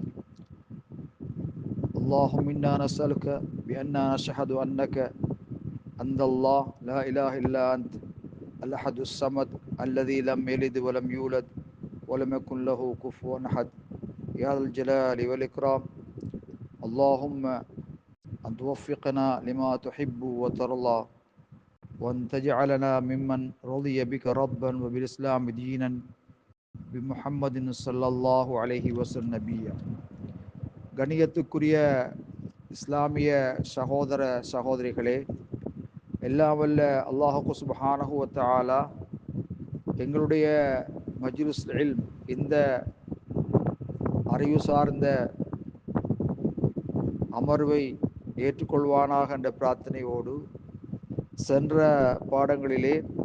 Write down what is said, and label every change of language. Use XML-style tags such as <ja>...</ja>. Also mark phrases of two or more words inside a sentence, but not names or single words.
<ar>اللهم إنا نسألك بأننا نشهد أنك أنت الله لا إله إلا أنت الأحد الصمد الذي لم يلد ولم يولد ولم يكن له كفوا أحد يا ذا الجلال والإكرام. اللهم أن توفقنا لما تحب وترضى، وأن تجعلنا ممن رضي بك ربا وبالإسلام دينا بمحمد صلى الله عليه وسلم نبيا.</ar> <ta>கணியத்துக்குரிய இஸ்லாமிய சகோதர சகோதரிகளே, எல்லாம் வல்ல</ta> <ar>الله سبحانه وتعالى</ar> <ta>எங்களுடைய</ta> <ar>مجلس علم,</ar> <ta>இந்த அறிவு சார்ந்த அமர்வை ஏற்றுக்கொள்வானாக என்ற பிரார்த்தனையோடு, சென்ற பாடங்களிலே</ta>